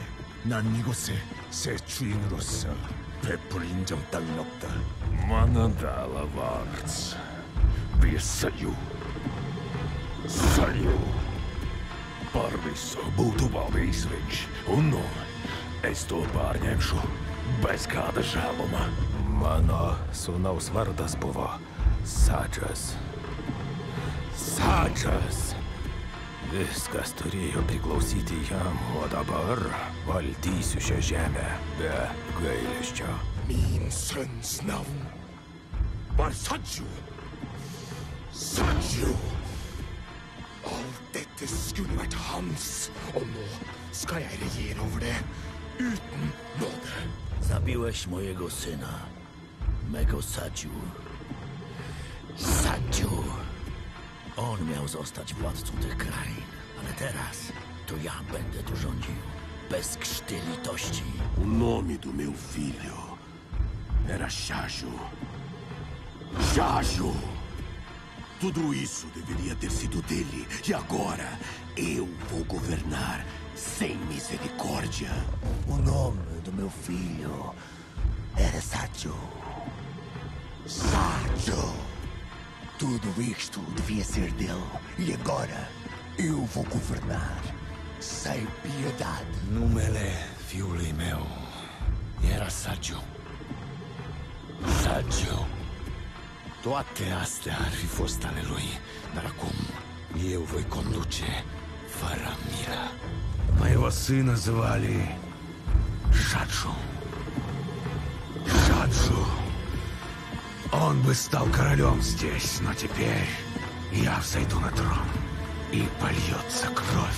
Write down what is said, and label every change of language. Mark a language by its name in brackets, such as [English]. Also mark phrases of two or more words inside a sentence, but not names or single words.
[Korean] 난 이곳에 새 주인으로서 베풀 인정 따윈 없다. Манадала Варц. Писаю. [Latvian] Саю. Parvisu būtu valdījis viņš, un nu es to pārņemšu bez kāda žēluma. [Lithuanian] Mano sūnaus vardas buvo Sadžas. Sadžas! Viskas turėjo priklausyti jam, o dabar valdysiu šią žemę be gailesčio. [Norwegian] Min sønns navn var Saju. Saju! Alt dette skulle vært hans, og nå skal jeg regjere over det uten nåde. [Polish] Zabiłeś mojego syna, mego Saju. Saju! On miał zostać władcą tych krain, ale teraz to ja będę tu rządził. Bez krzty litości. [Portuguese] O nome do meu filho era Shaju. Shaju! Tudo isso deveria ter sido dele, e agora eu vou governar sem misericórdia. O nome do meu filho era Saju. Saju! Tudo isto devia ser dele, e agora eu vou governar sem piedade. [Romanian] Numele fiului meu era Saju. Saju. Toate astea ar fi fost ale lui, dar acum eu voi conduce fără milă. [Russian] Моего сына звали Шаджу. Шаджу. Он бы стал королем здесь, но теперь я взойду на трон, и польется кровь.